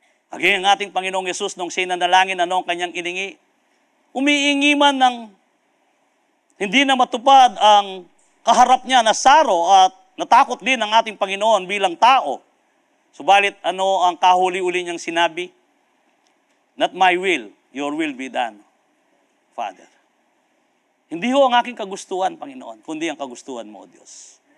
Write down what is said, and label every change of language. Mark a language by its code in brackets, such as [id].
[tl] Again, ang ating Panginoong Yesus, nung siya nanalangin, ano ang kanyang iningi? Umiingi man ng hindi na matupad ang kaharap niya na saro at natakot din ang ating Panginoon bilang tao. Subalit, ano ang kahuli-uli niyang sinabi? [en] Not my will, your will be done, Father. [tl] Hindi ho ang aking kagustuhan, Panginoon, kundi ang kagustuhan mo, O Diyos.